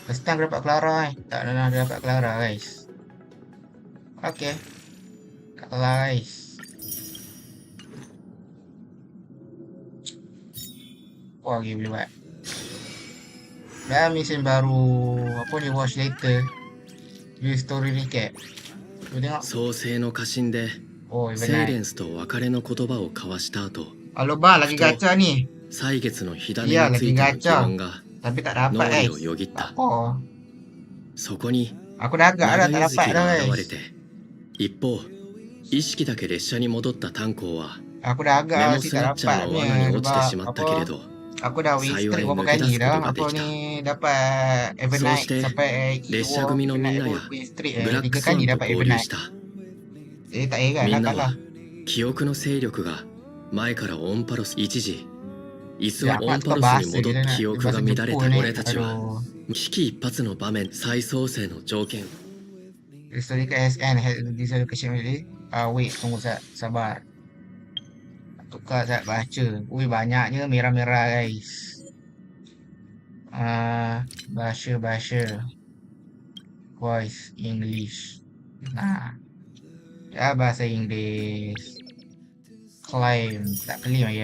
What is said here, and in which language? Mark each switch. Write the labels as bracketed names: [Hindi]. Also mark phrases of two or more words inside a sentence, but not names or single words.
[Malay] First time aku dapat Clara Tak pernah dapat Clara guys. Okay. Clara guys. Wah lagi boleh buat. Dan mesin baru. Apa ni, [English] watch later. [Malay] View story recap. Cuba tengok. [Japanese] 創世の家臣で Oh セイレ [Malay] Evernight. [Japanese] ンスと別れの言葉を交わした後 [Malay] Halo bang, lagi gacha ni. [Japanese] 歳月の火種 [Malay] Ya [Japanese] につ [Malay] lagi [Japanese] いての疑 [Malay] gacha. [Japanese] 問が [Malay] Tapi tak dapat [Japanese] 脳 [Malay] guys. [Japanese] 裏をよぎっ [Malay] Tak [Japanese] た [Malay] apa. [Japanese] そこに [Malay] Aku dah agak dah [Japanese] 長 [Malay] tak [Japanese] 柚 [Malay] dapat [Japanese] 月 [Malay] dah [Japanese] が現 [Malay] guys. [Japanese] れて一方意識だけ列車に戻った炭鉱は [Malay] Aku dah [Japanese] メ [Malay] agak [Japanese] モ [Malay] sih [Japanese] ス [Malay] tak [Japanese] ナッチャー [Malay] dapat [Japanese] の [Malay] ni [Japanese] 罠に落ちて [Malay] sebab [Japanese] しまったけれ [Malay] apa. [Japanese] ど [Malay] Aku dah win [Japanese] 幸 [Malay] streak [Japanese] い [Malay] berapa [Japanese] 抜け出 [Malay] kali [Japanese] すこ [Malay] dah. [Japanese] とがで [Malay] Apa [Japanese] きた [Malay] ni dapat [Japanese] そ [Malay] Evernight [Japanese] して [Malay] sampai [Japanese] 列車組のみんなや [English] win streak [Japanese] ブラッ [Malay] 3 [Japanese] クスワ [Malay] kali [Japanese] ンと [Malay] dapat [Japanese] 合流 [Malay] Evernight. [Japanese] した [Malay] Tak heran [Japanese] み [Malay] lah [Japanese] んな [Malay] kalah. [Japanese] は記憶の勢力が前からオンパロス一時居座 [Malay] Ya, [Japanese] オ [Malay] aku [Japanese] ン [Malay] nak [Japanese] パ [Malay] tukar [Japanese] ロス [Malay] bahasa [Japanese] に戻っ [Malay] kita [Japanese] た [Malay] nak. [Japanese] 記憶が [Malay] Bahasa [Japanese] 乱れた [Malay] Jepun ni. [Japanese] 俺たちは [Malay] Aduh. [Japanese] 危機一髪の場面再創生の条件 [English] Historical SN has this location really. Wait, [Malay] tunggu Zat. Sabar. Tukar Zat baca. Ui, banyaknya merah-merah guys. Bahasa. [English] Voice English. Nah. [Malay] Ya, bahasa Inggeris. Claim. Tak claim lagi.